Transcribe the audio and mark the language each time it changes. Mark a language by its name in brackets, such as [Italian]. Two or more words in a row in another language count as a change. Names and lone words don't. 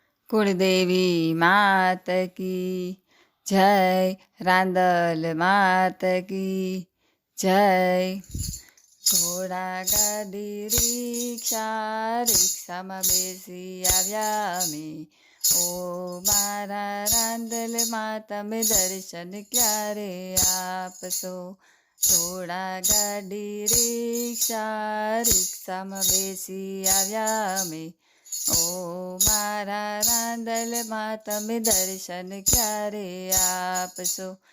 [Hindi] कुलदेवी मात की जय। रांदल मात की जय। [Gujarati] ઘોડા ગાડી રિક્ષામાં બેસી આવ્યા અમે, ઓ મારા રાંદલમાં તમે દર્શન ક્યારે આપશો? ઘોડા ગાડી રિક્ષામાં બેસી આવ્યા અમે, ઓ મારા રાંદલમાં તમે દર્શન ક્યારે આપશો?